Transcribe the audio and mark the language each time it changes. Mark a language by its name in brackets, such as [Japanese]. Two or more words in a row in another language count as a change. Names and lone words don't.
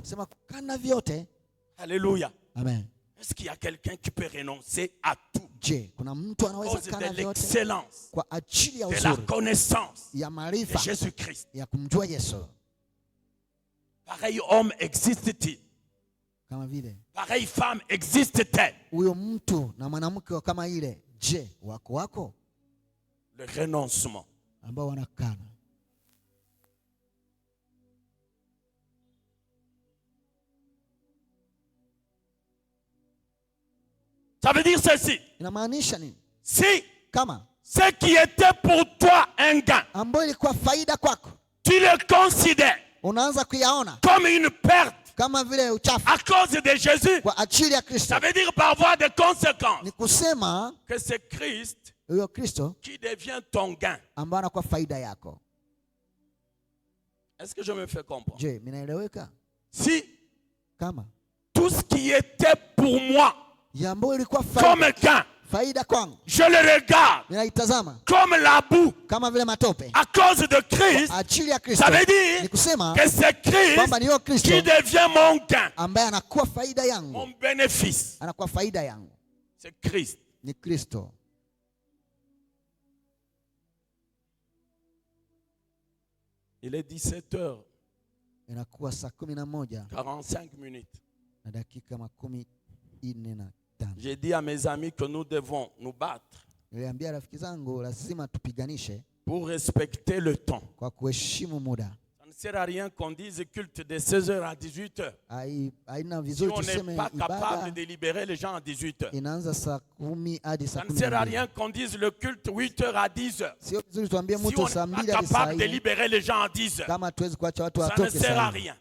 [French] Alléluia. Amen. Est-ce qu'il y a quelqu'un qui peut renoncer à tout? À cause de l'excellence, de la connaissance de Jésus-Christ. Pareil homme existe-t-il? [Swahili] Kama vile. [French] Pareille femme existe-t-elle? [Swahili] Huyo mtu na mwanamke kama ile, je, wako? [French] Le renoncement. [Swahili] Ambao wanakana. [French] Ça veut dire ceci. [Swahili] Inamaanisha nini? [French] Si [Swahili] kama [French] ce qui était pour toi un gain, [Swahili] ambayo ilikuwa faida kwako, [French] tu le considères [Swahili] unaanza kuyaona [French] comme une perte [Swahili] kama vile uchafu [French] à cause de Jésus, [Swahili] kwa ajili ya Kristo. [French] Ça veut dire par voie de conséquence [Swahili] ni kusema [French] que c'est Christ [Swahili] huyo Kristo [French] qui devient ton gain. [Swahili] ambaye anakuwa faida yako. [French] Est-ce que je me fais comprendre? [Swahili] Je, minaeleweka? [French] Si [Swahili] kama [French] tout ce qui était pour moi comme gain, [Swahili] faida kwangu, [French] je le regarde [Swahili] ninaitazama [French] comme la boue [Swahili] kama vile matope [French] à cause de Christ, [Swahili] ajili ya Kristo. [French] Ça veut dire que c'est Christ qui devient mon gain, [Swahili] ambaye anakuwa faida yangu, [French] mon bénéfice. [Swahili] anakuwa faida yangu. [French] C'est Christ. [Swahili] Ni Kristo. [French] Il est 17h. [Swahili] Inakuwa saa [French] 45 minutes. [Swahili] na dakika 45. [French] J'ai dit à mes amis que nous devons nous battre [Swahili] Niliambia rafiki zangu lazima tupiganishe [French] pour respecter le temps. [Swahili] Kwa kuheshimu muda. [French] Ça ne sert à rien qu'on dise culte de 16h à 18h. Si on n'est pas capable de libérer les gens à 18h. Ça ne sert à rien qu'on dise le culte 8h à 10h. Si on n'est pas capable de libérer les gens à 10h. Ça ne sert à rien.